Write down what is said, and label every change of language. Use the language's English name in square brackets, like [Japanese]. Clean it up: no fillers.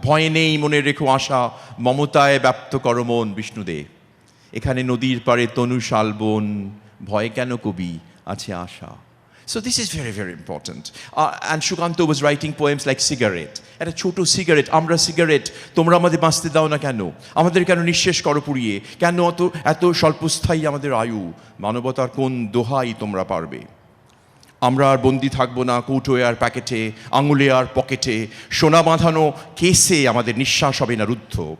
[Bangla] ভয় নেই মনে রেখো আশা, মমতায় ব্যাপ্ত করো মন বিষ্ণুদে, এখানে নদীর পাড়ে তনু শালবন, ভয় কেন কবি আছে আশা। [English] So this is very, very important. And Shukanto was writing poems like Cigarette. [Bangla] একটা ছোট সিগারেট, আমরা সিগারেট, তোমরা আমাদের বাঁচতে দাও না কেন, আমাদের কেন নিঃশেষ করো পুড়িয়ে, কেন এত স্বল্পস্থায়ী আমাদের আয়ু, মানবতার কোন দোহাই তোমরা পারবে। আমরা আর বন্দি থাকবো না কৌটোয় আর প্যাকেটে, আঙুলে আর পকেটে, সোনা বাঁধানো কেসে আমাদের নিঃশ্বাস হবে না রুদ্ধ।